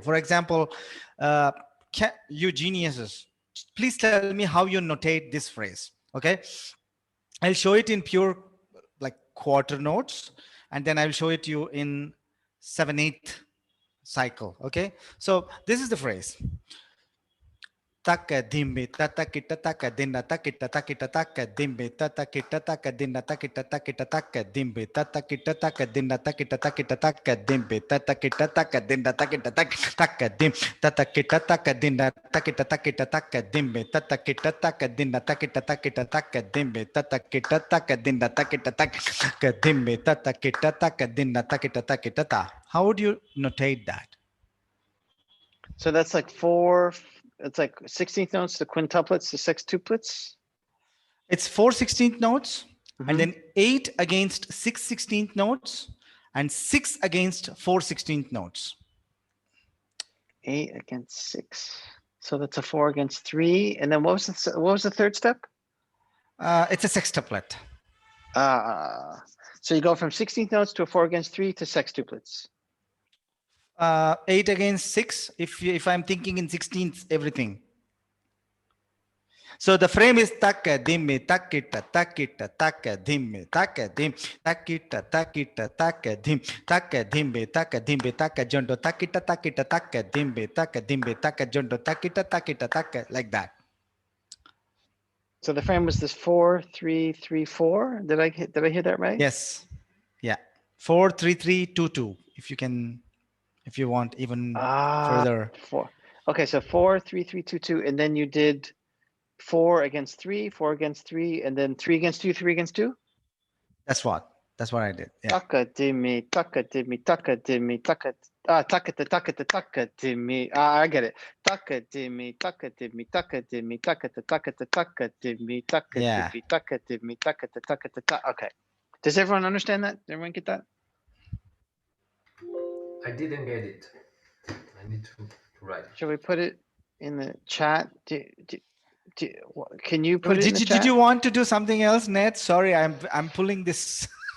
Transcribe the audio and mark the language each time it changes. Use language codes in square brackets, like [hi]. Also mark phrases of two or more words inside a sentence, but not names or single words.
[en] For example, you geniuses, please tell me how you notate this phrase. Okay, I'll show it in pure like quarter notes, and then I'll show it to you in 7/8 cycle. Okay, so this is the phrase. Taka dimbe tata kita taka dinna takita takita taka dimbe tata kita taka dinna takita takita taka dimbe tata kita taka dinna takita takita taka dimbe tata kita taka dinna takita taka dim tata kita taka dinna takita takita taka dimbe tata kita taka dinna takita takita taka dimbe tata kita taka dinna takita taka dimbe tata kita taka dinna takita takita ta. How would you notate that? So that's like it's like 16th notes to quintuplets to sextuplets. It's 4 16th notes, and then 8 against 6 16th notes, and 6 against 4 16th notes. 8 against 6. So that's a 4 against 3. And then what was the third step? It's a sextuplet. So you go from 16th notes to a 4 against 3 to sextuplets. 8 against 6, if I'm thinking in 16th, everything. So the frame is taka dimmi takita takita taka dimmi taka dim takita takita taka dim taka dimmi taka jondo takita takita taka dimmi taka jondo takita takita taka, like that. So the frame was this 4 3 3 4. Did I hear that right? Yes. Yeah. 4 3 3 2 2. If you want even further. 4. Okay, so 4 3 3 2 2, and then you did 4 against 3, 4 against 3, and then 3 against 2, 3 against 2. That's what I did. Yeah. Taka dimmi taka dimmi taka dimmi taka takata takata taka dimmi. I get it. Taka dimmi taka dimmi taka dimmi takata takata taka dimmi taka dimmi taka dimmi takata takata taka. Okay. Does everyone understand that? Did everyone get that? I didn't get it. I need to write it. Shall we put it in the chat? Can you put it in the chat? Did you want to do something else, Ned? Sorry, I'm pulling this.